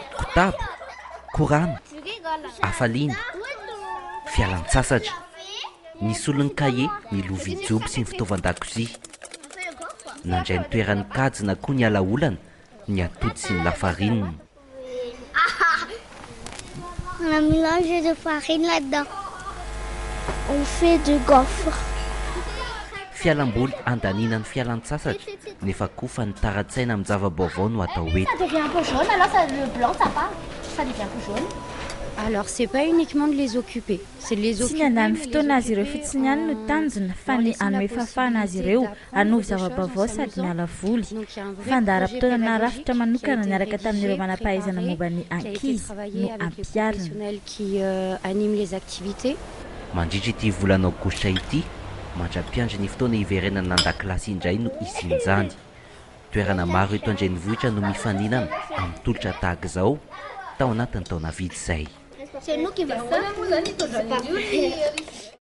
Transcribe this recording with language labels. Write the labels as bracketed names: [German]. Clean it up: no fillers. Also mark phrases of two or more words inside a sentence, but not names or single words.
[Malagasy] Kitapo, korana, hafaliana, fialan-tsasatra. Ny solon'ny kahie, ny lovia jobo sy ny fitaovan-dakozia. Nandray ny toeran'ny kajy na koa ny alaolana, ny atody sy ny lafarinina. [French] On a mélangé de farine là-dedans. On fait de gaufres. [Malagasy] Fialam-boly andaninan'ny fialan-tsasatra nefa koa fa ny taratsaina amin'ny zava-baovao no atao hoe. [French] Ça devient un peu jaune, alors le blanc ça part, ça devient un peu jaune. Alors c'est pas uniquement de les occuper, c'est de les [Malagasy] Tsy [French] occuper. [Malagasy] ny andany fotoana azy ireo fotsiny ihany no tanjona fa ny anome fafana azy ireo hanovy zava-baovao sady miala voly. Fandaharam-potoana na rafitra manokana niaraka tamin'ireo manam-pahaizana momba ny ankizy no ampiarina. [French] Qui anime les activités. [Malagasy] Mandritra ity volana aogositra ity, mandra-piandry ny fotoana hiverenana nan-dakilasy indray no isin'izany. Toerana maro eto Andrenivohitra no mifaninana amin'ny tolotra tahaka izao tao anatin'ny taona vitsy izay. [French] C'est nous qui va faire.